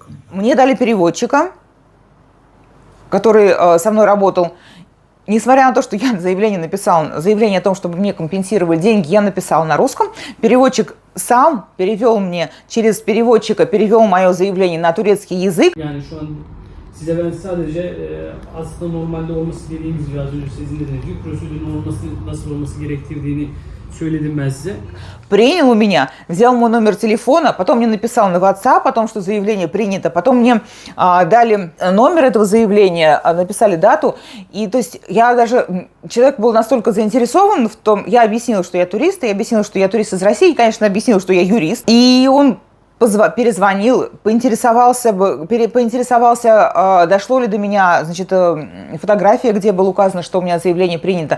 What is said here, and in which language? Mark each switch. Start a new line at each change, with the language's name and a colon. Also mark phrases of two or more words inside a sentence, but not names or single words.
Russian: Мне дали переводчика, который со мной работал. Несмотря на то, что я заявление написала, заявление о том, чтобы мне компенсировали деньги, я написала на русском. Переводчик сам перевел мне, через переводчика перевел мое заявление на турецкий язык.
Turkish: Size ben sadece aslında normalde olması dediğimiz gibi az önce sizin dediğiniz gibi prosedürün nasıl olması gerektirdiğini söyledim ben size.
Russian: Принял у меня, взял мой номер телефона, потом мне написал на WhatsApp о том, что заявление принято, потом мне дали номер этого заявления, написали дату, и то есть я даже, человек был настолько заинтересован в том, я объяснила, что я турист, я объяснила, что я турист из России, и, конечно, объяснила, что я юрист, и он перезвонил, поинтересовался, дошло ли до меня, значит, фотография, где было указано, что у меня заявление принято.